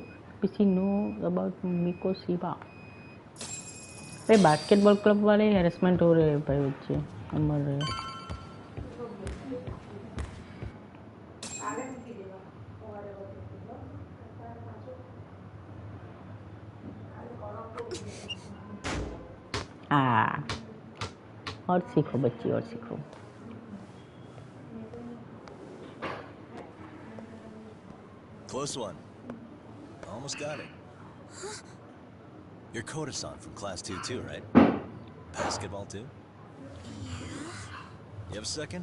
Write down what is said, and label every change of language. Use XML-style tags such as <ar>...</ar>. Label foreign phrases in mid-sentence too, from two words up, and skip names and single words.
<en>Does he know about Miko Shiba?</en> <hi>अरे</hi> <en>basketball club</en> <hi>वाले हैरेसमेंट हो रहे हैं भाई. बच्चे मर रहे हैं. और सीखो बच्ची, और सीखो.</hi> <en>Close one. Almost got it. You're Koda-san from Class 2 too, right? Basketball too? You have a second?</en>